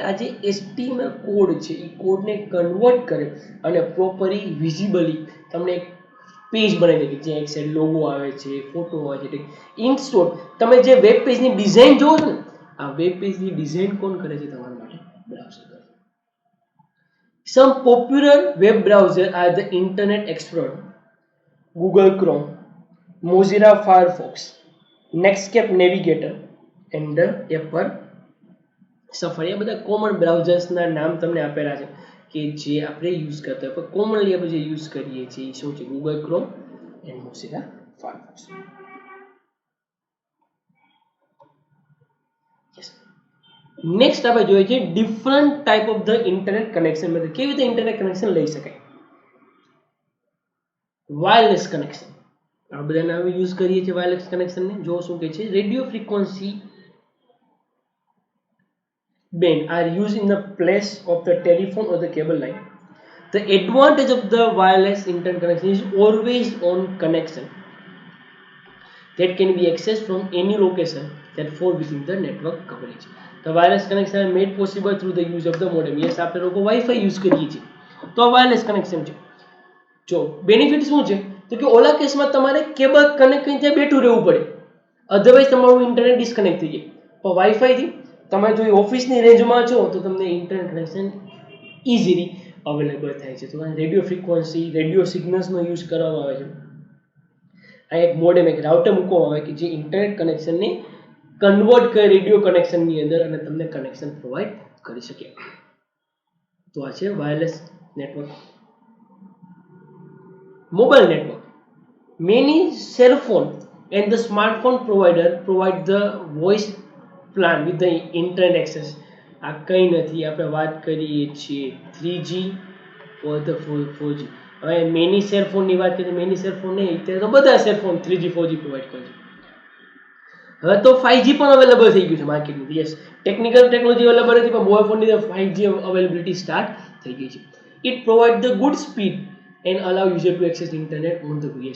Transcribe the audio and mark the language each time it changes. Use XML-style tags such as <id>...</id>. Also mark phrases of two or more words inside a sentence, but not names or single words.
<gu>આ જે HTML કોડ છે એ કોડને કન્વર્ટ કરે અને</gu> <en>properly visibly</en> <gu>તમને એક પેજ બનાવી દે કે જ્યાં એક સાઈડ લોગો આવે છે, ફોટો આવે છે.</gu> <en>in short</en> <gu>તમે જે</gu> <en>web pageની design</en> <gu>જોવો છો ને, આ</gu> <en>web pageની design</en> <gu>કોણ કરે છે? તમારા માટે બ્રાઉઝર કરે.</gu> <en>Some popular web browsers are the Internet Explorer, Google Chrome, Mozilla Firefox, Netscape Navigator and the Apple Safari.</en> <gu>આ બધા</gu> <en>common browsersના</en> <gu>નામ તમને આપેલા છે કે જે આપણે યુઝ કરતા હોય, પણ કોમનલી આપણે જે યુઝ કરીએ છીએ શું છે? ગૂગલ ક્રોમ એન્ડ મોઝિલા ફાયરફોક્સ.</gu> <en>નેક્સ્ટ</en> <gu>આપણે જોઈએ છે</gu> <en>different type of the internet connection.</en> <gu>મતલબ કેવી રીતે</gu> <en>internet connection</en> <gu>લઈ શકાય?</gu> <en>wireless connection.</en> <gu>આ બધાને હવે યુઝ કરીએ છીએ</gu> <en>wireless connectionને.</en> <gu>જો શું કહે છે?</gu> <en>radio frequency band are used in the place of the telephone or the cable line. The advantage of the wireless internet connection is always on connection that can be accessed from any location that fall within the network coverage. The wireless connection is made possible through the use of the modem. Yes,</en> <gu>આપણે લોકો વાઈફાઈ યુઝ કરીએ છીએ તો</gu> <en>wireless connection</en> <gu>છે. જો બેનિફિટ શું છે તો કે ઓલા કેસમાં તમારે કેબલ કનેક્ટ કરીને ત્યાં બેઠું રહેવું પડે, અધરવાઇઝ તમારું ઇન્ટરનેટ ડિસ્કનેક્ટ થઈ જાય. પણ વાઈફાઈથી તમે જો ઓફિસની રેન્જમાં છો તો તમને</gu> <en>internet connection easily available</en> <gu>થાય છે. તો</gu> <en>radio frequency, radio signalsનો</en> <gu>યુઝ કરવામાં આવે છે. આ એક મોડેમ, એક રાઉટર મૂકવામાં આવે કે જે</gu> <en>internet connectionને convert</en> <gu>કરે</gu> <en>radio connectionની</en> <gu>અંદર અને તમને</gu> <en>connection provide</en> <gu>કરી શકે. તો આ છે</gu> <en>wireless network. mobile network. Many cell phone and the smartphone provider provide the voice plan with the internet access.</en> <gu>આ કંઈ નથી, આપણે વાત કરીએ છીએ</gu> <en>3G or the 4G.</en> <gu>હવે</gu> <en>many cell phoneની</en> <gu>વાત કરીએ તો</gu> <en>many cell phone</en> <gu>નહીં, અત્યારે તો બધા</gu> <en>cell phone 3G 4G provide</en> <gu>કરે છે. હવે તો 5G પણ અવેલેબલ થઈ ગયું છે માર્કેટમાં.</gu> <en>yes, technical technology available</en> <gu>હતી પણ</gu> <en>mobile phoneની 5G availability start</en> <gu>થઈ ગઈ છે.</gu> <en>it provide the good speed and allow user to access internet on the yes.</en>